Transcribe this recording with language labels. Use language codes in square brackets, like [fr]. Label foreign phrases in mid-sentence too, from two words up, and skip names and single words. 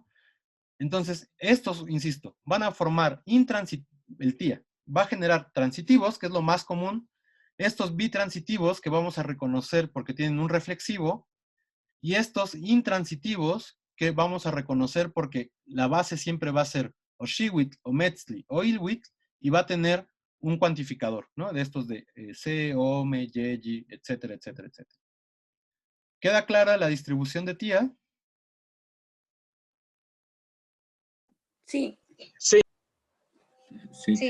[es] Entonces, estos, insisto, van a formar el tía va a generar transitivos, que es lo más común, estos bitransitivos que vamos a reconocer porque tienen un reflexivo, y estos intransitivos que vamos a reconocer porque la base siempre va a ser o shiwit, o metzli, o ilwit, y va a tener un cuantificador, ¿no? De estos de se, ome, yeji, etcétera, etcétera, etcétera. ¿Queda clara la distribución de tía? Sí. Sí. Sí.